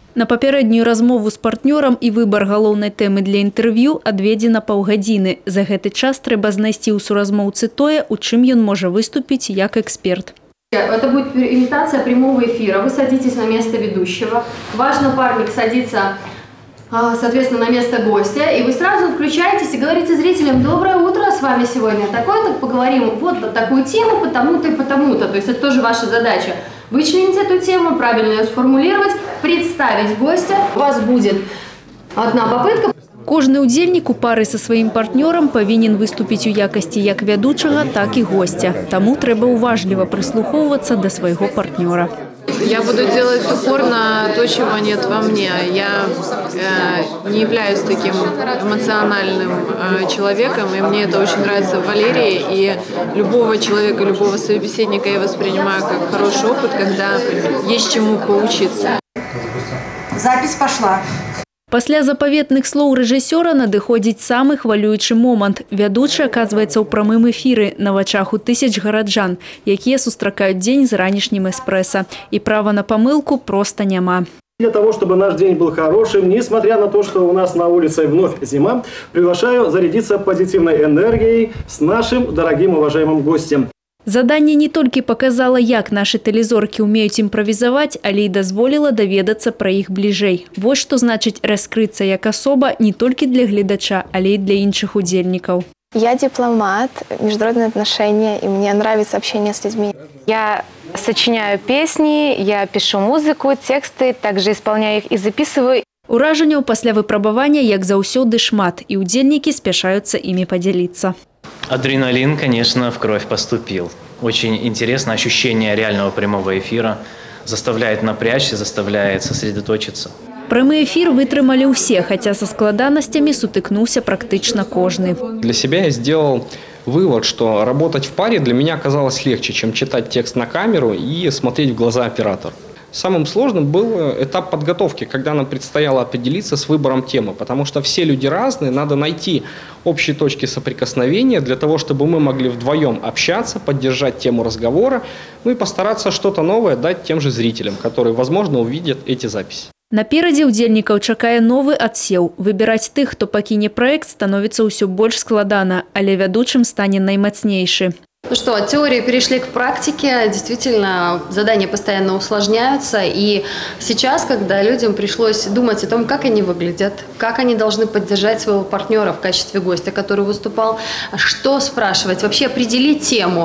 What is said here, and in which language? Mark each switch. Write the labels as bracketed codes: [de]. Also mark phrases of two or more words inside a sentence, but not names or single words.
[be] На папярэднюю размову з партнёрам і выбар галоўнай тэмы для інтэрв'ю адведзена паўгадзіны. За гэты час трэба знайсці ў суразмоўцы тое, у чым ён можа выступіць як эксперт. [ru] Это будет имитация прямого эфира. Вы садитесь на место ведущего. Ваш напарник садится, соответственно, на место гостя. И вы сразу включаетесь и говорите зрителям: доброе утро, с вами сегодня такое-то, поговорим вот на такую тему, потому-то и потому-то. То есть это тоже ваша задача. Вычленить эту тему, правильно ее сформулировать, представить гостя. У вас будет одна попытка. [be] Кожны удзельнік у пары са сваім партнёрам павінен выступіць у якасці як вядучага, так і гостя. Таму трэба уважліва прыслухоўвацца да свайго партнёра. [ru] Я буду делать упор на то, чего нет во мне. Я не являюсь таким эмоциональным человеком, и мне это очень нравится в Валерии. И любого человека, любого собеседника я воспринимаю как хороший опыт, когда есть чему поучиться. Запись пошла. [be] Пасля запаветных слоў рэжысёра надыходзіць самы хвалюючы момант. Вядучы аказваецца ў прамым эфіры на вачах у тысяч гараджан, якія сустракаюць дзень з ранішнім эспрэса. І права на памылку проста няма. [ru] Для того, чтобы наш день был хорошим, несмотря на то, что у нас на улице вновь зима, приглашаю зарядиться позитивной энергией с нашим дорогим уважаемым гостем. [be] Заданне не толькі паказала, як нашы тэлезоркі ўмеюць імправізаваць, але і дазволіла даведацца пра іх бліжэй. Вось што значыць раскрыцца як асоба не толькі для гледача, але і для іншых удзельнікаў. [ru] Я дипломат, международные отношения, и мне нравится общение с людьми. Я сочиняю песни, я пишу музыку, тексты, также исполняю их и записываю. [be] Уражанняў пасля выпрабавання, як заўсёды, шмат, і удзельнікі спяшаюцца імі падзяліцца. [ru] Адреналин, конечно, в кровь поступил. Очень интересно, ощущение реального прямого эфира заставляет напрячься, заставляет сосредоточиться. [be] Прямы эфир вытрымалі ўсе, хаця са складанасцямі сутыкнуўся практычна кожны. [ru] Для себя я сделал вывод, что работать в паре для меня оказалось легче, чем читать текст на камеру и смотреть в глаза оператору. Самым сложным был этап подготовки, когда нам предстояло определиться с выбором темы, потому что все люди разные, надо найти общие точки соприкосновения для того, чтобы мы могли вдвоем общаться, поддержать тему разговора, ну и постараться что-то новое дать тем же зрителям, которые, возможно, увидят эти записи. [be] Наперадзе удзельнікаў чакае новы адсеў. Выбіраць тых, хто пакіне праект, становіцца ўсё больш складана, але вядучым стане наймацнейшы. [ru] Ну что, от теории перешли к практике. Действительно, задания постоянно усложняются. И сейчас, когда людям пришлось думать о том, как они выглядят, как они должны поддержать своего партнера в качестве гостя, который выступал, что спрашивать, вообще определить тему.